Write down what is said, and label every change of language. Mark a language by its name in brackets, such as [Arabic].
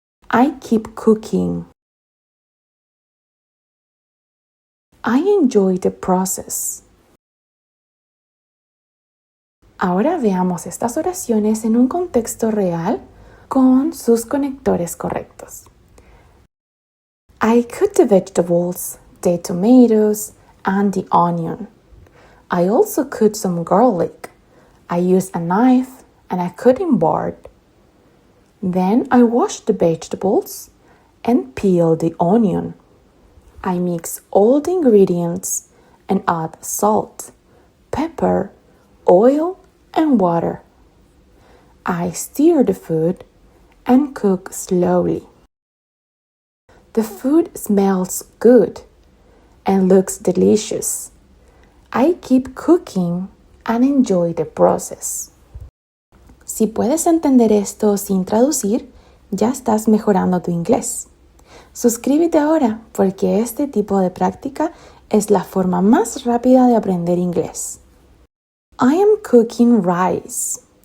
[English] I keep cooking. I enjoy the process. [Spanish] Ahora veamos estas oraciones en un contexto real con sus conectores correctos. [English] I cut the vegetables, the tomatoes, and the onion. I also cut some garlic. I use a knife and a cutting board. Then I wash the vegetables and peel the onion. I mix all the ingredients and add salt, pepper, oil, and water. I stir the food and cook slowly. The food smells good and looks delicious. I keep cooking and enjoy the process. [Spanish] Si puedes entender esto sin traducir, ya estás mejorando tu inglés. Suscríbete ahora porque este tipo de práctica es la forma más rápida de aprender inglés. [English] I am cooking rice.